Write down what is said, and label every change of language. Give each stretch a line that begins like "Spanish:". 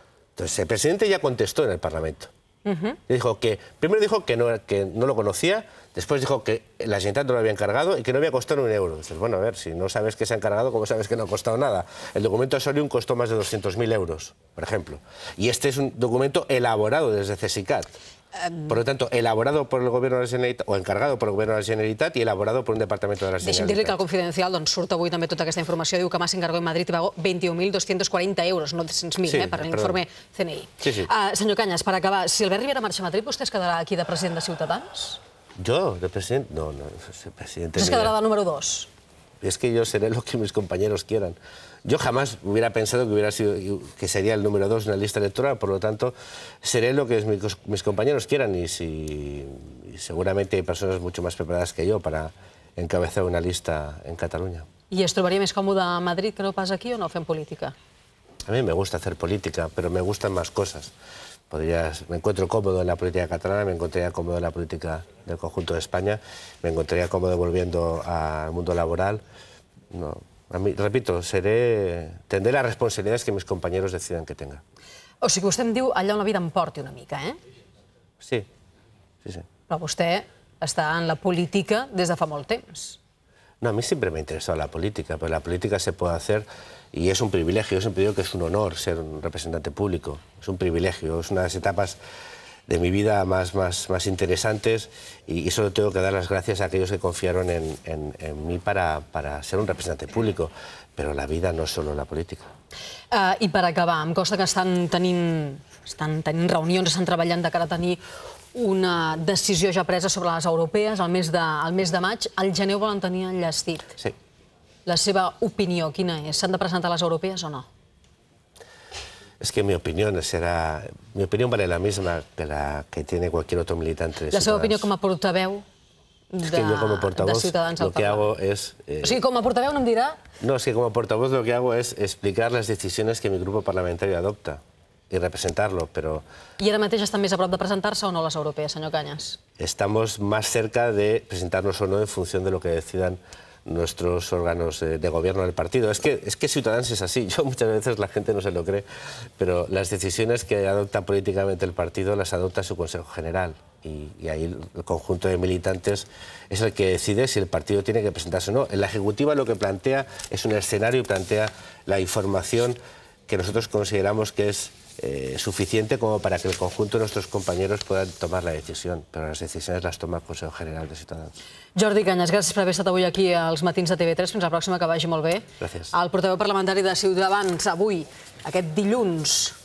Spanish: Entonces, el presidente ya contestó en el Parlamento. Primero dijo que no lo conocía, después dijo que la Generalitat no lo había encargado y que no había costado un euro. Dices, bueno, a ver, si no sabes que se ha encargado, ¿cómo sabes que no ha costado nada? El documento de Solium costó más de 200.000 euros, por ejemplo. Y este es un documento elaborado desde CSICAT. Por lo tanto, elaborado por el Gobierno de la Generalitat, o encargado por el Gobierno de la Generalitat y elaborado por un departamento de la Generalitat.
Catalan: Deixi'm dir-li que al Confidencial surt avui també tota aquesta informació. Diu que
Spanish: Mas encargó en Madrid y pagó 21.240 euros, no 200.000,
Catalan: per l'informe CNI.
Spanish: Sí.
Catalan: Senyor Cañas, per acabar, si Albert Rivera marxa a Madrid, vostè es quedarà aquí de president de Ciutadans?
Spanish: ¿Yo? ¿De presidente? No, el presidente... Es quedará de número 2. Es que yo seré lo que mis compañeros quieran. Yo jamás hubiera pensado que sería el número 2 en la lista electoral, por lo tanto, seré lo que mis compañeros quieran y seguramente hay personas mucho más preparadas que yo para encabezar una lista en Cataluña.
Catalan: I es trobaria més còmode a Madrid que no pas aquí o no fent política?
Spanish: A mí me gusta hacer política, pero me gustan más cosas. Me encuentro cómodo en la política catalana, me encontraría cómodo en la política del conjunto de España, me encontraría cómodo volviendo al mundo laboral. No, a mí, repito, tendré las responsabilidades que mis compañeros decidan que tenga.
Catalan: O sigui que vostè em diu allà on la vida em porti una mica, eh? Sí. Però vostè està en la política des de fa molt temps.
Spanish: No, a mí siempre me ha interesado la política, pero la política se puede hacer y es un privilegio. Yo siempre digo que es un honor ser un representante público. Es un privilegio, es una de las etapas de mi vida más interesantes y solo tengo que dar las gracias a aquellos que confiaron en mí para ser un representante público. Pero la vida no es solo la política.
Catalan: I per acabar, em consta que estan tenint reunions, estan treballant de cara a tenir una decisió ja presa sobre les europees al mes de maig. Al gener ho volen tenir enllestit. Sí. La seva opinió, quina és? S'han de presentar les europees o no?
Spanish: Es que mi opinión vale la misma que la que tiene cualquier otro militante de Ciutadans.
Catalan: La seva opinió com a portaveu de Ciutadans al Parlament.
Spanish: Lo que hago es...
Catalan: O sigui, com a portaveu no em dirà...
Spanish: No, es que como portavoz lo que hago es explicar las decisiones que mi grupo parlamentario adopta y representarlo, pero...
Catalan: I ara mateix estan més a prop de presentar-se o no les europees, senyor Cañas?
Spanish: Estamos más cerca de presentarnos o no en función de lo que decidan nuestros órganos de gobierno del partido. Es que Ciutadans es así. Yo muchas veces la gente no se lo cree, pero las decisiones que adopta políticamente el partido las adopta su Consejo General. Y ahí el conjunto de militantes es el que decide si el partido tiene que presentarse o no. En la Ejecutiva lo que plantea es un escenario y plantea la información que nosotros consideramos que es suficiente como para que el conjunto de nuestros compañeros puedan tomar la decisión, pero las decisiones las toma el Consejo General de Ciutadans.
Catalan: Jordi Cañas, gràcies per haver estat avui aquí als Matins de TV3. Fins la pròxima, que vagi molt bé. Gràcies. El portaveu parlamentari de Ciutadans avui, aquest dilluns,